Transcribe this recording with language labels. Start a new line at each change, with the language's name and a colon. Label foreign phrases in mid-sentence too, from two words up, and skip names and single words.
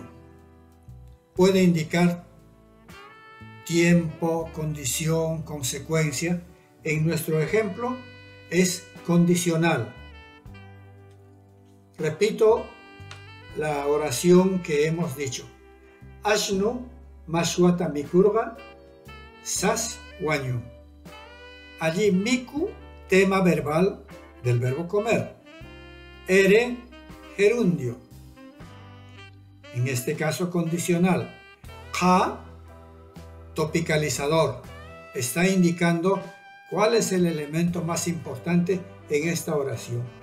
Spanish: Puede indicar tiempo, condición, consecuencia. En nuestro ejemplo es condicional. Repito la oración que hemos dicho.
Quechua: Ashnu mashwata mikurga sas wañu.
Spanish: Allí miku, tema verbal del verbo comer. Ere, gerundio. En este caso condicional. Ka, topicalizador. Está indicando cuál es el elemento más importante en esta oración.